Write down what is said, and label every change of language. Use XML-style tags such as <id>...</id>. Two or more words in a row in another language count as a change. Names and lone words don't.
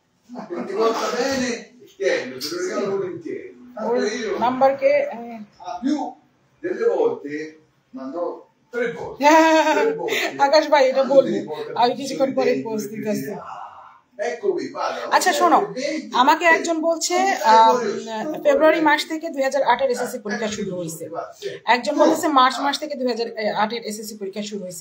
<it>ti porta bene, tieni, te lo regalo volentieri.</it> <bn>ওর নাম্বারকে</bn> <it>Più delle volte mandò 3 volte.</it> <bn>আকাশ ভাই এটা বলবো, আমি কিছুক্ষণ পরে পোস্ট দিতেছি। আচ্ছা শোনো, আমাকে একজন বলছে ফেব্রুয়ারি মাস থেকে 2008-এর এসএসসি পরীক্ষা শুরু হয়েছে, একজন বলছে মার্চ মাস থেকে 2008-এর এসএসসি পরীক্ষা শুরু হয়েছে।</bn>